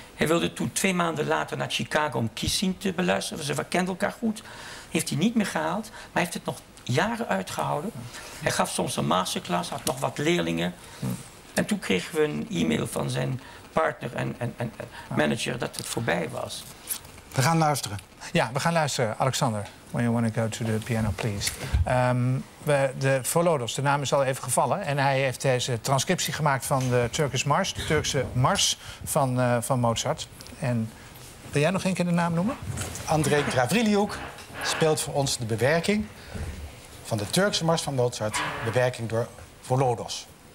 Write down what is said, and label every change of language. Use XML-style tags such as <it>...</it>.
<nl>Hij wilde toen 2 maanden later naar Chicago om Kissin te beluisteren. Ze kenden elkaar goed. Heeft hij niet meer gehaald, maar hij heeft het nog jaren uitgehouden. Ja. Hij gaf soms een masterclass, had nog wat leerlingen. Ja. En toen kregen we een e-mail van zijn partner en manager dat het voorbij was. We gaan luisteren. Ja, we gaan luisteren.</nl> <en>Alexander, when you want to go to the piano, please.</en> <nl>De Volodos, de naam is al even gevallen. En hij heeft deze transcriptie gemaakt van de Turkish Mars, de Turkse Mars van Mozart. En wil jij nog 1 keer de naam noemen? Andrei Gavrilyuk. speelt voor ons de bewerking van de Turkse mars van Mozart, bewerking door Volodos.</nl>